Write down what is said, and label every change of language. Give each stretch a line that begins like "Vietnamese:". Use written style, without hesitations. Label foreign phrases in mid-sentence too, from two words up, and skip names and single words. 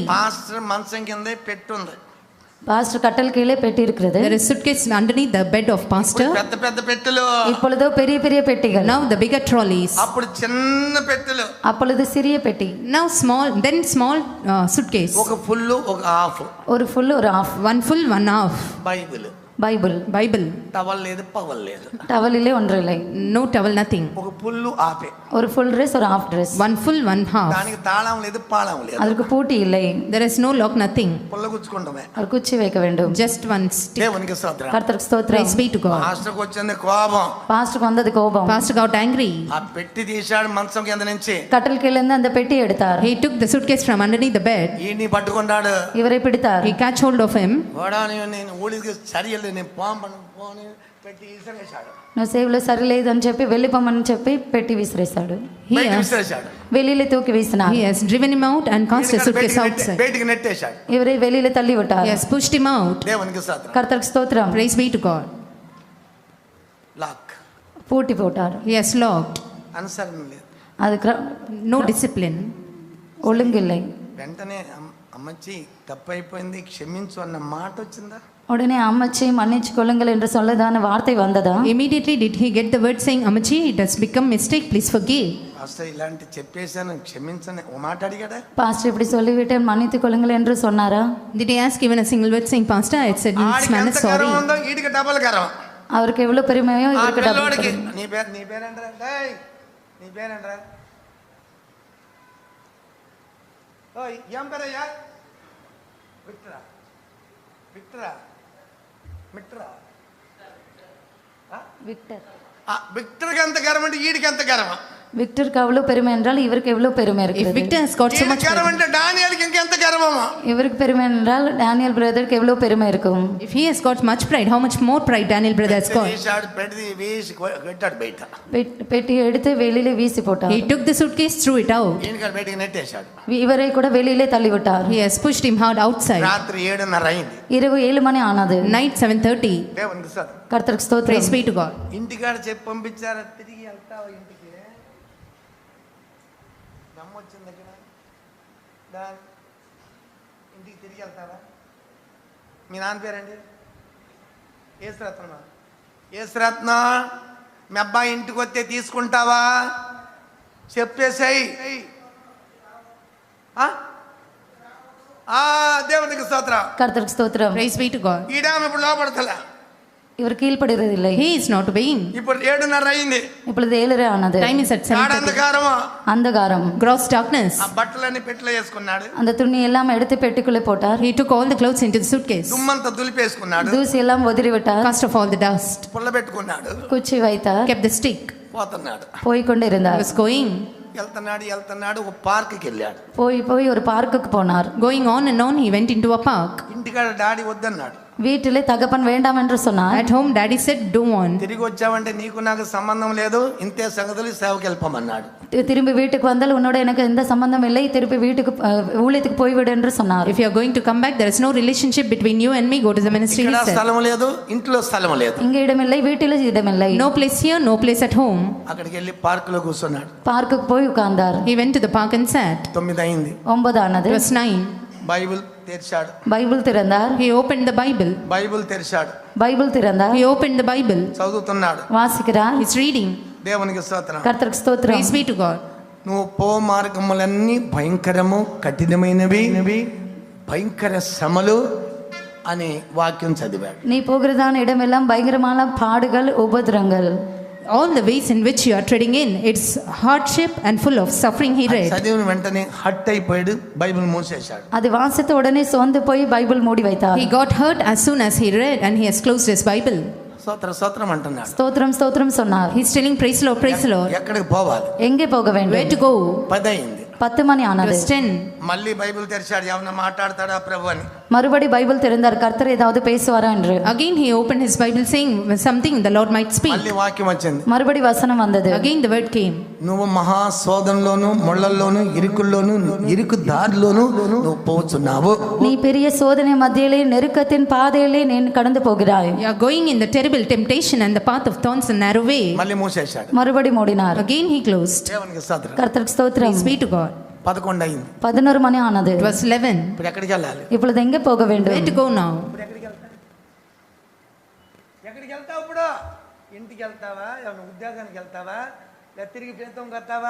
Telugu: పాస్టర్ మంచం కింద పెట్టుంది.
Tamil: பாஸ்டர் கட்டல் கீழே பெட்டி இருக்கிறது.
English: There is suitcase underneath the bed of pastor.
Telugu: పెద్ద పెద్ద పెట్టెలు.
Tamil: இப்பொழுதோ பெரிய பெரிய பெட்டிகள்.
English: Now the bigger trolleys.
Telugu: అప్పుడు చిన్న పెట్టెలు.
Tamil: அப்பொழுது சிறிய பெட்டி.
English: Now small suitcase.
Telugu: ఒక ఫుల్ ఒక హాఫ్.
Tamil: ஒரு ஃபுல் ஒரு half.
English: One full, one half.
Telugu: బైబిల్. బైబిల్. టవల్ లేదు, పవల్ లేదు.
Tamil: టవల్ இல்லை, ஒன்று இல்லை.
English: No towel, nothing.
Telugu: ఒక ఫుల్ హాఫే.
Tamil: ஒரு
English: full dress
Tamil: ஒரு
English: half dress. One full, one half.
Telugu: దానికి తాళం లేదు, పాళం లేదు.
Tamil: அதற்கு பூட்டி இல்லை.
English: There is no lock, nothing.
Telugu: పుల్ల గుచ్చుకుంటమే.
Tamil: ஒரு குச்சி வைக்க வேண்டும்.
English: Just one stick.
Telugu: దేవునికి స్తోత్రం. కర్తృకు స్తోత్రం.
English: Praise be to God.
Telugu: పాస్టర్కి వచ్చింది కోపం.
Tamil: పాస్టర్కి வந்தது கோபம்.
English: Pastor got angry.
Telugu: ఆ పెట్టి తీశాడు మంచం కింద నుంచి.
Tamil: கட்டல் கீழே இருந்து அந்த பெட்டி எடுத்தார்.
English: He took the suitcase from underneath the bed.
Telugu: ఈయన్ని పట్టుకున్నాడు.
Tamil: இவரை பிடித்தார்.
English: He catch hold of him.
Telugu: వాడా నేను ఊడికి సరియలే, నేను పోని పెట్టి విసిరేశాడు. నువ్వు సేవలో సరిలేదని చెప్పి వెళ్ళిపోమని చెప్పి పెట్టి విసిరేశాడు. విసిరేశాడు.
Tamil: வெளியில தூக்கி வீசினார்.
English: He has driven him out and cast his suitcase outside.
Telugu: బయటికి నెట్టేశాడు.
Tamil: இவரை வெளியில தள்ளி விட்டார்.
English: He has pushed him out.
Telugu: దేవునికి స్తోత్రం.
Tamil: கர்த்தருக்கு ஸ்தோத்திரம்.
English: Praise be to God.
Telugu: లాక్.
Tamil: பூட்டி போட்டார்.
English: He has locked.
Telugu: అనుసరణ లేదు.
Tamil: அதுக்கு
English: No discipline.
Tamil: ஒழுங்கில்லை.
Telugu: వెంటనే అమ్మచ్చి తప్పైపోయింది క్షమించు అన్న మాట వచ్చిందా?
Tamil: உடனே அம்மச்சி மன்னிச்சு கொள்ளுங்கள் என்று சொல்லதான வார்த்தை வந்ததா?
English: Immediately did he get the word saying, Amachi, it has become mistake, please forgive.
Telugu: పాస్టర్ ఇలాంటి చెప్పేశాను క్షమించని ఓ మాట అడిగాడా?
Tamil: பாஸ்டர் இப்படி சொல்லிவிட்டேன் மன்னித்துக் கொள்ளுங்கள் என்று சொன்னாரா?
English: Did he ask even a single word saying, Pastor, I said in this manner sorry.
Telugu: ఉందో ఈడికి డబల్ గర్వం.
Tamil: அவருக்கு எவ்வளவு பெருமையோ இவருக்கு டபுள்
Telugu: పిల్లోడికి
Tamil: பெருமை.
Telugu: నీ పేరేంట్రా? డేయ్ నీ పేరేంట్రా? ఓయ్ ఏం పేరయ్యా? విక్టరా. విక్టరా. మిట్రా.
Tamil: விக்டர்.
Telugu: విక్టర్కి ఎంత గర్వం అంటే ఈడికి ఎంత గర్వం?
Tamil: விக்டருக்கு அவ்வளவு பெருமை என்றால் இவருக்கு எவ்வளவு பெருமை
English: If
Tamil: இருக்கிறது?
English: Victor has got so much
Telugu: గర్వం
English: pride,
Telugu: అంటే డానియేల్కి ఇంకెంత గర్వమా?
Tamil: இவருக்கு பெருமை என்றால் டேனியல் பிரதருக்கு எவ்வளவு பெருமை இருக்கும்?
English: if he has got much pride, how much more pride Daniel brother has got?
Telugu: తీశాడు, పెట్టి వేసి కొట్టాడు బయట.
Tamil: பெட்டி எடுத்து வெளியில வீசி போட்டார்.
English: He took the suitcase, threw it out.
Telugu: ఈయనకాడ బయటికి నెట్టేశాడు.
Tamil: இவரை கூட வெளியிலே தள்ளிவிட்டார்.
English: He has pushed him hard outside.
Telugu: రాత్రి 7:30 అయింది.
Tamil: இரவு 7 மணி ஆனது.
English: Night 7:30.
Telugu: దేవునికి స్తోత్రం.
Tamil: கர்த்தருக்கு ஸ்தோத்திரம்.
English: Praise be to God.
Telugu: ఇంటికాడ చెప్పి పంపించారా? తిరిగి వెళ్తావా ఇంటికి? నమ్మొచ్చింది దగ్గర దాని ఇంటికి తిరిగి వెళ్తావా? మీ నాన్న పేరండి? ఏసురత్నమా? ఏసురత్న, మీ అబ్బాయి ఇంటికి వస్తే తీసుకుంటావా? చెప్పేసాయి. దేవునికి స్తోత్రం.
Tamil: கர்த்தருக்கு ஸ்தோத்திரம்.
English: Praise be to God.
Telugu: ఈడామె ఇప్పుడు లోపడతలే.
Tamil: இவர் கீழ்ப்படுகிறதில்லை.
English: He is not obeying.
Telugu: ఇప్పుడు 7:30 అయింది.
Tamil: இப்பொழுது 7:30 ஆனது.
English: Time is at 7:30.
Telugu: అంధకారమా?
Tamil: அந்தகாரம்.
English: Gross darkness.
Telugu: ఆ బట్టలన్నీ పెట్టెలో వేసుకున్నాడు.
Tamil: அந்த துணி எல்லாம் எடுத்து பெட்டிக்குள்ளே போட்டார்.
English: He took all the clothes into the suitcase.
Telugu: దుమ్మంతా దులిపేసుకున్నాడు.
Tamil: தூசி எல்லாம் உதிரி விட்டார்.
English: Cast off all the dust.
Telugu: పుల్ల పెట్టుకున్నాడు.
Tamil: குச்சி வைத்தார்.
English: Kept the stick.
Telugu: పోతున్నాడు.
Tamil: போய்
English: He
Tamil: கொண்டிருந்தார்.
English: was going.
Telugu: వెళ్తున్నాడు ఒక పార్క్కి వెళ్ళాడు.
Tamil: போய் ஒரு பார்க்குக்கு போனார்.
English: Going on and on, he went into a park.
Telugu: ఇంటికాడ డాడీ వద్దన్నాడు.
Tamil: வீட்டிலே தகப்பன் வேண்டாம் என்று சொன்னார்.
English: At home, daddy said, don't want.
Telugu: తిరిగి వచ్చావంటే నీకు నాకు సంబంధం లేదు, ఇంతే సంగతులు, సేవకి వెళ్ళిపోమన్నాడు.
Tamil: திரும்பி வீட்டுக்கு வந்தால் உன்னோட எனக்கு எந்த சம்பந்தம் இல்லை, திருப்பி வீட்டுக்கு ஊழியத்துக்கு போய்விடு என்று சொன்னார்.
English: If you are going to come back, there is no relationship between you and me. Go to the ministry.
Telugu: ఇక్కడ
English: He said.
Telugu: స్థలం లేదు, ఇంట్లో స్థలం లేదు.
Tamil: இங்க இடமில்லை, வீட்டில் இடமில்லை.
English: No place here, no place at home.
Telugu: అక్కడికి వెళ్ళి పార్కులో కూర్చున్నాడు.
Tamil: பார்க்குக்கு போய் உட்கார்ந்தார்.
English: He went to the park and sat.
Telugu: 9 అయింది.
Tamil: 9 ஆனது.
English: It was 9.
Telugu: బైబిల్ తెరిచాడు.
Tamil: బైబిల్ திறந்தார்.
English: He opened the Bible.
Telugu: బైబిల్ తెరిచాడు.
Tamil: பைபிள் திறந்தார்.
English: He opened the Bible.
Telugu: చదువుతున్నాడు.
Tamil: வாசிக்கிறார்.
English: He's reading.
Telugu: దేవునికి స్తోత్రం.
Tamil: கர்த்தருக்கு ஸ்தோத்திரம்.
English: Praise be to God.
Telugu: నువ్వు పో మార్గములన్నీ భయంకరము, కఠినమైనవి, భయంకర శ్రమలు అని వాక్యం చదివాడు.
Tamil: நீ போகிறதான இடமெல்லாம் பயங்கரமான பாடுகள், உபத்திரங்கள்.
English: All the ways in which you are treading in, it's hardship and full of suffering, he read.
Telugu: చదివిన వెంటనే హట్ అయిపోయాడు, బైబిల్ మూసేశాడు.
Tamil: அது வாசித்த உடனே சோர்ந்து போய் பைபிள் மூடி வைத்தார்.
English: He got hurt as soon as he read and he has closed his Bible.
Telugu: స్తోత్రం అంటున్నాడు.
Tamil: ஸ்தோத்திரம் ஸ்தோத்திரம் சொன்னார்.
English: He's telling praise the Lord, praise the Lord.
Telugu: ఎక్కడికి పోవాలి?
Tamil: எங்கே போக
English: Where
Tamil: வேண்டும்?
English: to go?
Telugu: 10 అయింది.
Tamil: 10 மணி
English: It
Tamil: ஆனது.
English: was 10.
Telugu: మళ్ళీ బైబిల్ తెరిచాడు, ఏమన్నా మాట్లాడతాడా ప్రభు అని.
Tamil: மறுபடி பைபிள் திறந்தார், கர்த்தர் ஏதாவது பேசுவாரா என்று.
English: Again he opened his Bible saying something the Lord might speak.
Telugu: మళ్ళీ వాక్యం వచ్చింది.
Tamil: மறுபடி வசனம் வந்தது.
English: Again the word came.
Telugu: నువ్వు మహా శోధనలోను, ముళ్ళల్లోను, ఇరుకుల్లోను, ఇరుకు దారిలోను నువ్వు పోతున్నావు.
Tamil: நீ பெரிய சோதனை மத்தியிலே, நெருக்கத்தின் பாதையிலே நீ கடந்து போகிறாய்.
English: You are going in the terrible temptation and the path of thorns and narrow way.
Telugu: మళ్ళీ మూసేశాడు.
Tamil: மறுபடி மூடினார்.
English: Again he closed.
Telugu: దేవునికి స్తోత్రం.
Tamil: கர்த்தருக்கு ஸ்தோத்திரம்.
English: Praise be to God.
Telugu: 11 అయింది.
Tamil: 11 மணி ஆனது.
English: It was 11.
Telugu: ఇప్పుడు ఎక్కడికి వెళ్ళాలి?
Tamil: இப்பொழுது எங்கே போக
English: Where
Tamil: வேண்டும்?
English: to go now?
Telugu: ఎక్కడికి వెళ్తావు ఇప్పుడు? ఇంటికి వెళ్తావా? ఏమైనా ఉద్యోగానికి వెళ్తావా? లేదా తిరిగి పేతం కడతావా?